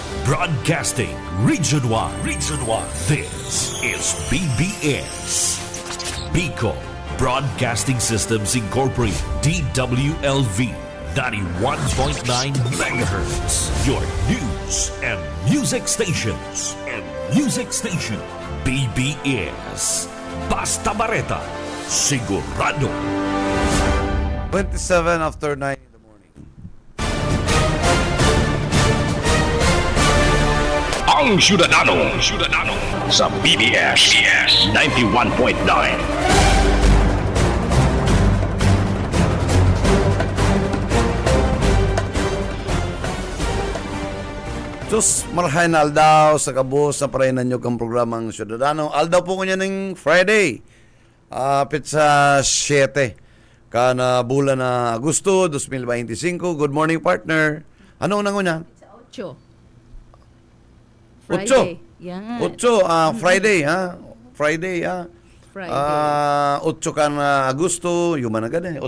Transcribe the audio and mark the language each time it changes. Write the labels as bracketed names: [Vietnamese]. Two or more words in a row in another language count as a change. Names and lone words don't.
[English] Broadcasting Region 1. Region 1. This is BBS. Bicol Broadcasting Systems Incorporated. DWLV 91.9 MHz. Your news and music stations. [Bikol] BBS. Basta Bareta. Sigurado. [English] 27 after 9 in the morning. [Bikol] Ang Syudadano sa BBS 91.9. Diyos, marahay na aldaw sa kabus na parainan nyo kang programang Syudadano. Aldaw po ko niya ng Friday. Pizza 7. Kana bulan na Agosto 2025. [English] Good morning, [Bikol] partner. Ano unang una? 8. Friday. Yan. 8, Friday, ha? Friday, ha? Friday. 8 ka na Agosto, yuman agad eh.